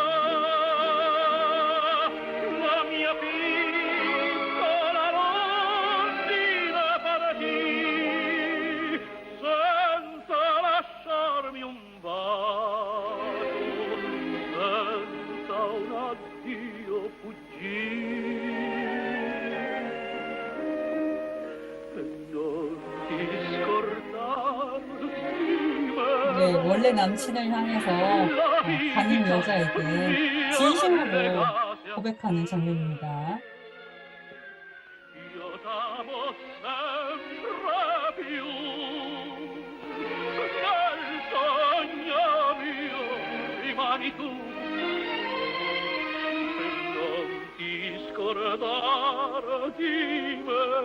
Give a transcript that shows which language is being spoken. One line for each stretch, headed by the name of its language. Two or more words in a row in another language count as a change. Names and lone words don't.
Italian: La mia piccola rondine partì senza lasciarmi un bacio, senza un addio fuggì. E non ti scordare di me.
Korean: 네, 원래 남친을 향해서 가는 여자에게 진심으로 고백하는 장면입니다.
Italian: Io t'amo sempre più nel sogno mio rimani tu e non ti scordare di me.